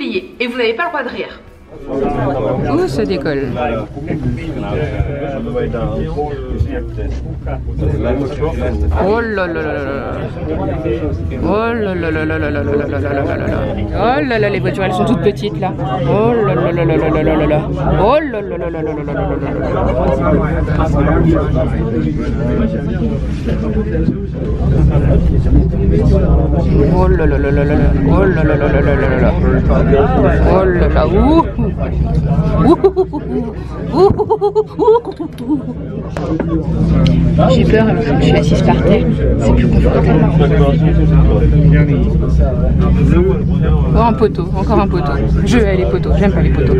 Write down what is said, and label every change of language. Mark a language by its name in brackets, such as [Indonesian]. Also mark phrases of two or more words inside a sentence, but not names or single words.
[French] Et vous n'avez pas le droit de rire. Ouh, ça décolle. Oh là là là là là. Oh là là là là là là là là là là là là. Oh là là, les voitures, elles sont toutes petites là. Oh là là là là là là là là là. Oh là là là là là là là là là. Oh là là là là là là. Oh là là là là là là là. Oh là là. Ouh. J'ai peur alors que je suis assise par terre, c'est plus confortable. Oh, un poteau, encore un poteau. Je hais les poteaux, j'aime pas les poteaux.